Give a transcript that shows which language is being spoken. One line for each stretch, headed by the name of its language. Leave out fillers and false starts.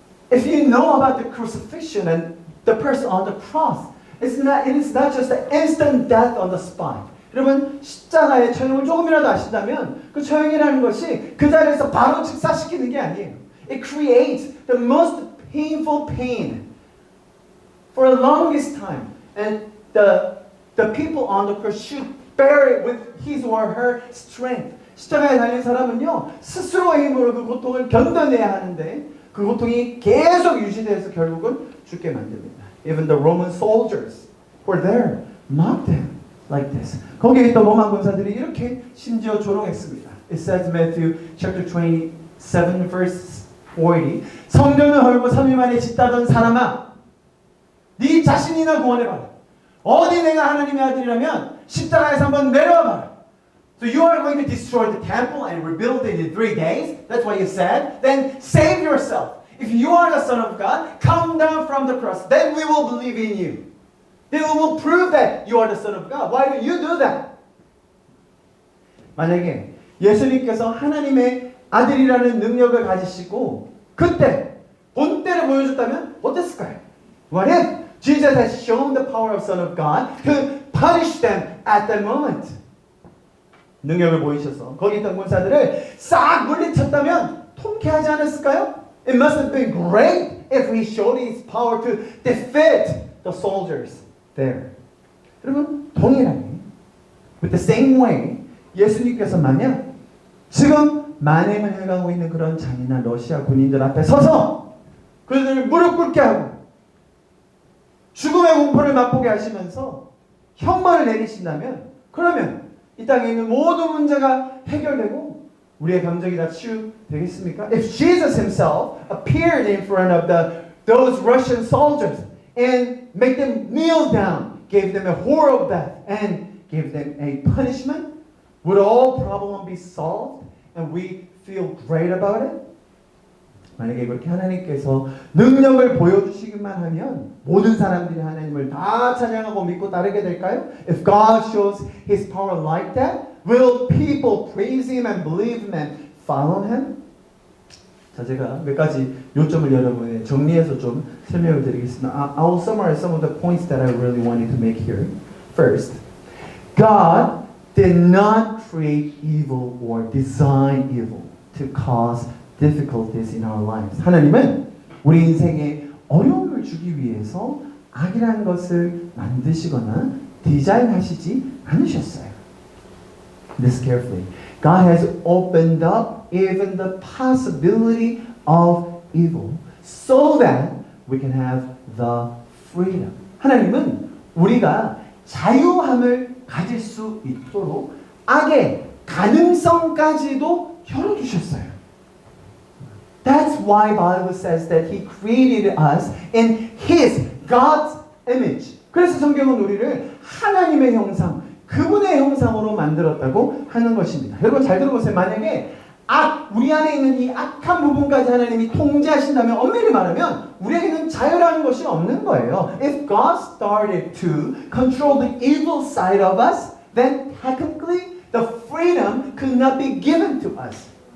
English: If you know about the crucifixion and the person on the cross, it is not just an instant death on the spot.
Korean: 여러분 십자가의 처형을 조금이라도 아신다면 그 처형이라는 것이 그 자리에서 바로 즉사시키는 게 아니에요.
English: It creates the most painful pain for the longest time. And the people on the cross should bear it with his or her strength.
Korean: 십자가에 달린 사람은요, 스스로의 힘으로 그 고통을 견뎌내야 하는데 그 고통이 계속 유지돼서 결국은 죽게 만듭니다.
English: Even the Roman soldiers were there, mocked him like this.
Korean: 거기에 있던 로마 군사들이 이렇게 심지어 조롱했습니다.
English: It says Matthew chapter 27 verse 40.
Korean: 성전을 헐고 3일 만에 짓다던 사람아, 네 자신이나 구원해봐라. 어디 내가 하나님의 아들이라면 십자가에서 한번 내려와봐라.
English: So you are going to destroy the temple and rebuild it in 3 days? That's what you said? Then save yourself. If you are the Son of God, come down from the cross. Then we will believe in you. Then we will prove that you are the Son of God. Why don't you do that?
Korean: 만약에 예수님께서 하나님의 아들이라는 능력을 가지시고 그때 본때를 보여줬다면 어땠을까요?
English: What if Jesus has shown the power of Son of God to punish them at that moment?
Korean: 능력을 보이셔서 거기 있던 군사들을 싹 물리쳤다면 통쾌하지 않았을까요?
English: It must have been great if he showed his power to defeat the soldiers there.
Korean: 여러분, 동일하게
English: with the same way
Korean: 예수님께서 만약 지금 만행을 해가고 있는 그런 잔인한 러시아 군인들 앞에 서서 그들을 무릎 꿇게 하고 죽음의 공포를 맛보게 하시면서 형벌을 내리신다면 그러면 이 땅에 있는 모든 문제가 해결되고 우리의 감정이 다 치유되겠습니까?
English: If Jesus himself appeared in front of those Russian soldiers and made them kneel down, gave them a horrible death, and gave them a punishment, would all problems be solved and we feel great about it?
Korean: 만약에 그렇게 하나님께서 능력을 보여주시기만 하면 모든 사람들이 하나님을 다 찬양하고 믿고 따르게 될까요?
English: If God shows His power like that, will people praise Him and believe Him and follow Him?
Korean: 자, 제가 몇 가지 요점을 여러분에 정리해서 좀 설명을 드리겠습니다.
English: I'll summarize some of the points that I really wanted to make here. First, God did not create evil or design evil to cause difficulties in our lives.
Korean: 하나님은 우리 인생에 어려움을 주기 위해서 악이라는 것을 만드시거나 디자인하시지 않으셨어요.
English: Listen carefully. God has opened up even the possibility of evil so that we can have the freedom.
Korean: 하나님은 우리가 자유함을 가질 수 있도록 악의 가능성까지도 열어주셨어요.
English: That's why Bible says that He created us in His, God's image.
Korean: 그래서 성경은 우리를 하나님의 형상, 그분의 형상으로 만들었다고 하는 것입니다. 여러분 잘 들어보세요. 만약에 우리 안에 있는 이 악한 부분까지 하나님이 통제하신다면 엄밀히 말하면 우리에게는 자유라는 것이 없는 거예요.
English: If God started to control the evil side of us, then technically the freedom could not be given to us.